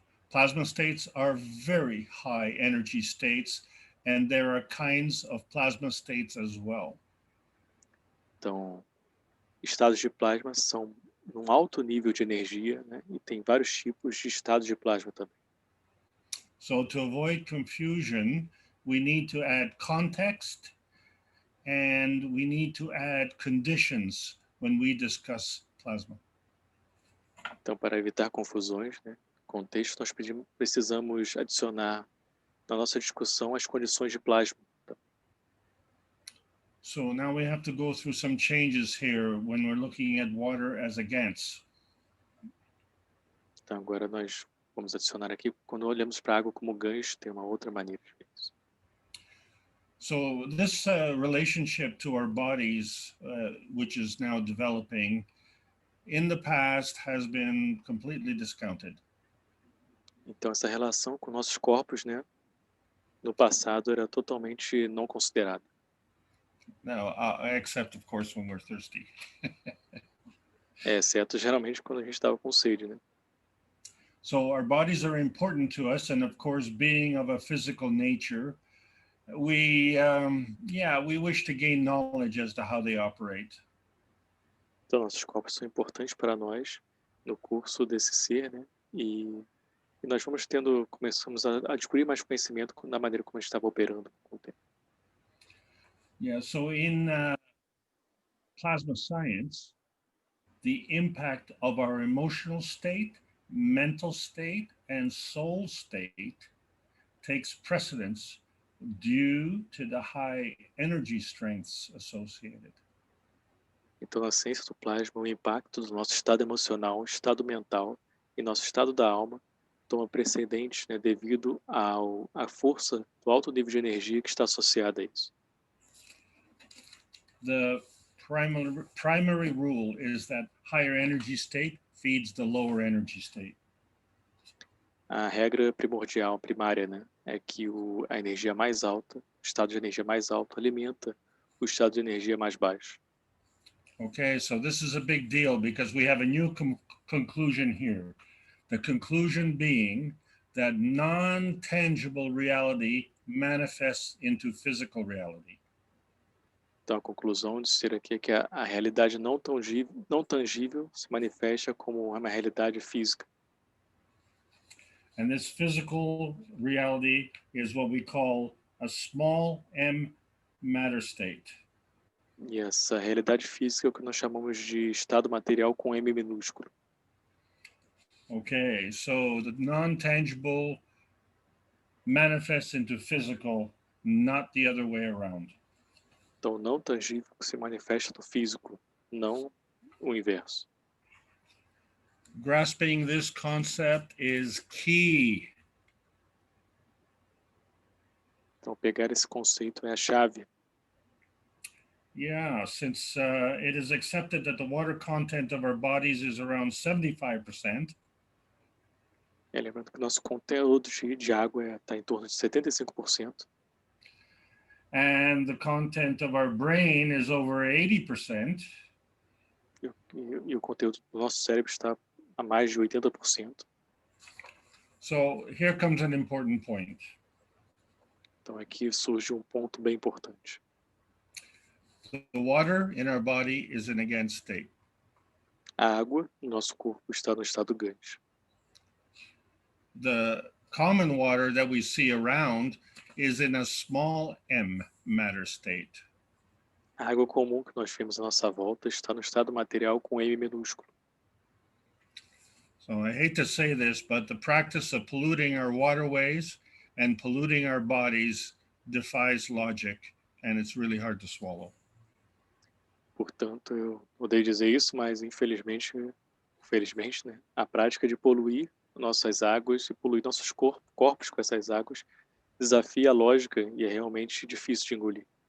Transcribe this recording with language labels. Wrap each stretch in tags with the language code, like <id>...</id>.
<en>Plasma states are very high energy states, and there are kinds of plasma states as well.</en> <pt>Então, estados de plasma são num alto nível de energia, né, e tem vários tipos de estados de plasma também.</pt> <en>So to avoid confusion, we need to add context and we need to add conditions when we discuss plasma.</en> <pt>Então, para evitar confusões, né, contexto, nós precisamos adicionar na nossa discussão as condições de plasma.</pt> <en>So now we have to go through some changes here when we're looking at water as a GANS.</en> <pt>Então, agora nós vamos adicionar aqui, quando olhamos para a água como gancho, tem uma outra maneira de ver isso.</pt> <en>So this relationship to our bodies, which is now developing, in the past has been completely discounted.</en> <pt>Então, essa relação com nossos corpos, né, no passado era totalmente não considerada.</pt> <en>Now, except of course when we're thirsty.</en> <pt>Exceto geralmente quando a gente estava com sede, né?</pt> <en>So our bodies are important to us, and of course, being of a physical nature, we wish to gain knowledge as to how they operate.</en> <pt>Então, nossos corpos são importantes para nós no curso desse ser, né? E nós começamos a adquirir mais conhecimento na maneira como a gente estava operando com o tempo.</pt> <en>Yeah, so in plasma science, the impact of our emotional state, mental state, and soul state takes precedence due to the high energy strengths associated.</en> <pt>Então, na ciência do plasma, o impacto do nosso estado emocional, estado mental e nosso estado da alma toma precedente, né, devido à força do alto nível de energia que está associada a isso.</pt> <en>The primary rule is that higher energy state feeds the lower energy state.</en> <pt>A regra primordial, primária, né, é que a energia mais alta, o estado de energia mais alto, alimenta o estado de energia mais baixo.</pt> <en>Okay, so this is a big deal because we have a new conclusion here. The conclusion being that non-tangible reality manifests into physical reality.</en> <pt>Então, a conclusão de ser aqui é que a realidade não tangível se manifesta como uma realidade física.</pt> <en>And this physical reality is what we call a small m matter state.</en> <pt>E essa realidade física é o que nós chamamos de estado material com M minúsculo.</pt> <en>Okay, so the non-tangible manifests into physical, not the other way around.</en> <pt>Então, não tangível se manifesta no físico, não o inverso.</pt> <en>Grasping this concept is key.</en> <pt>Então, pegar esse conceito é a chave.</pt> <en>Yeah, since it is accepted that the water content of our bodies is around 75%.</en> <pt>Lembrando que nosso conteúdo de água está em torno de 75%.</pt> <en>And the content of our brain is over 80%.</en> <pt>E o conteúdo do nosso cérebro está a mais de 80%.</pt> <en>So here comes an important point.</en> <pt>Então aqui surge um ponto bem importante.</pt> <en>The water in our body is in a GANS state.</en> <pt>A água no nosso corpo está no estado GANS.</pt> <en>The common water that we see around is in a small m matter state.</en> <pt>A água comum que nós vemos à nossa volta está no estado material com M minúsculo.</pt> <en>So I hate to say this, but the practice of polluting our waterways and polluting our bodies defies logic, and it's really hard to swallow.</en> <pt>Portanto, eu odeio dizer isso, mas infelizmente, né, a prática de poluir nossas águas e poluir nossos corpos com essas águas desafia a lógica e é realmente difícil de engolir.</pt>